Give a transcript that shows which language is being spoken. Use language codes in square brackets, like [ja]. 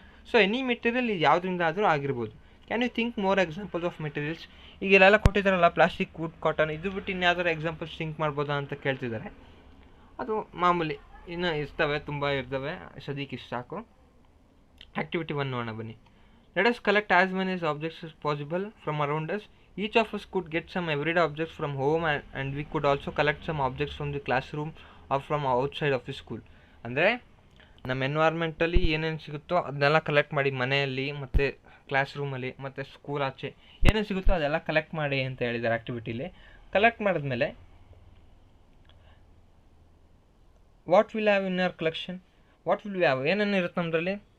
[en] so any material [kn] ಇದು ಯಾವುದರಿಂದ ಆದರೂ ಆಗಿರ್ಬೋದು. [en] Can you think more examples of materials? [kn] ಈಗ ಇಲ್ಲೆಲ್ಲ ಕೊಟ್ಟಿದ್ದಾರಲ್ಲ, ಪ್ಲಾಸ್ಟಿಕ್, ವುಡ್, ಕಾಟನ್, ಇದು ಬಿಟ್ಟು ಇನ್ಯಾವುದಾರು ಎಕ್ಸಾಂಪಲ್ಸ್ ಥಿಂಕ್ ಮಾಡ್ಬೋದಾ ಅಂತ ಕೇಳ್ತಿದ್ದಾರೆ. ಅದು ಮಾಮೂಲಿ ಇನ್ನೂ ಇರ್ತವೆ, ತುಂಬ ಇರ್ತವೆ, ಸದ್ಯಕ್ಕೆ ಇಷ್ಟು ಸಾಕು. ಆ್ಯಕ್ಟಿವಿಟಿ 1 ನೋಡೋಣ ಬನ್ನಿ. [en] Let us collect as many objects as possible from around us. Each of us could get some everyday objects from home and we could also collect some objects from the classroom or from outside of the school. [kn] ಅಂದರೆ ನಮ್ಮ environmentally ಏನೇನು ಸಿಗುತ್ತೋ ಅದನ್ನೆಲ್ಲ collect ಮಾಡಿ, ಮನೆಯಲ್ಲಿ ಮತ್ತು class ರೂಮಲ್ಲಿ ಮತ್ತು ಸ್ಕೂಲ್ ಆಚೆ ಏನೇನು ಸಿಗುತ್ತೋ ಅದೆಲ್ಲ ಕಲೆಕ್ಟ್ ಮಾಡಿ ಅಂತ ಹೇಳಿದ್ದಾರೆ ಆ್ಯಕ್ಟಿವಿಟಿಲಿ. ಕಲೆಕ್ಟ್ ಮಾಡಿದ್ಮೇಲೆ [en] What will have in our collection? What will we have? [kn] ಏನೇನು ಇರುತ್ತೆ ನಮ್ಮದ್ರಲ್ಲಿ?